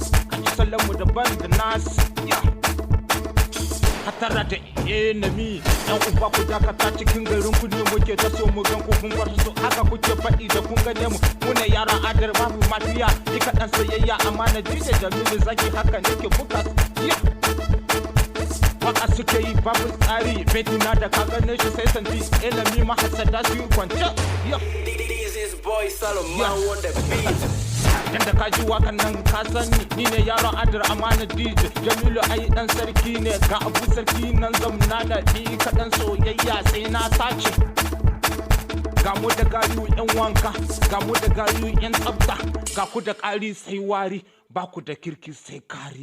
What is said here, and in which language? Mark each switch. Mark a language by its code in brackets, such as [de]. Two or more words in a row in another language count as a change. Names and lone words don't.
[ha] Ka ji salon mu daban da nasu. Ya, hatara da enemy, yan uba ku dakata cikin garin ku ne muke ta so mu gan ku kun bar su haka kuke faɗi da kun gane mu. Mu ne yaran adar babu mafiya, ni kaɗan soyayya amana D J Jamilu Zaki haka nake buga su. Ya, waka suke yi babu tsari, beti na da ka gane shi sai santi, enemy mahasada su yi kwance. Ya. [en] This is boy Salomon Ya. on the beat. [ha] Yanda ka ji wakan nan ka sani, ni ne yaron adar amana D J. Jamilu ai ɗan sarki ne, ga Abu Sarki nan zamna da ni kaɗan soyayya sai na tace. Ga mu da gayu yan wanka, ga mu da gayu yan tsafta, ga ku da ƙari sai wari, ba ku da kirki sai kari.